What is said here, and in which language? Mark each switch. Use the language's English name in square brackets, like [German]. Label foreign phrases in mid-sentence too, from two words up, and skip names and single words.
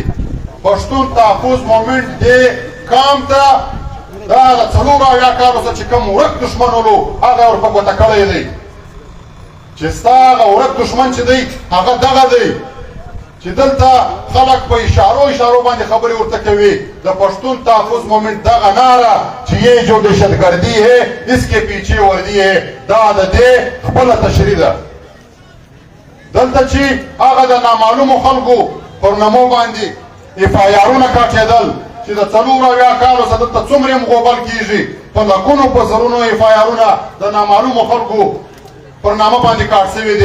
[Pashto] پښتون تحفظ مومنټ دې کام ته دا د 4 کالو څخه چې کوم ورک دښمن ولو هغه ور په ګوته کړی دی چې ستا هغه ورک دښمن چې دی هغه دغه دی چې دلته خلک په اشارو باندې خبرې ورته کوي. د پښتون تحفظ مومنټ دغه ناره چې [Urdu] یہ جو دهشتګردي ہے اس کے پیچھے وردی ہے، [Pashto] دا د دې خپله تشریح ده. دلته چې هغه د نامعلومو خلکو پر نامو باندې افایارونه کاټېدل چې د 4 کالو څخه دلته څومره مغوبل کېږي، په لکونو په زرونو افایارونه د نامعلومو خلکو پر نامه باندې کاټ سوي دي.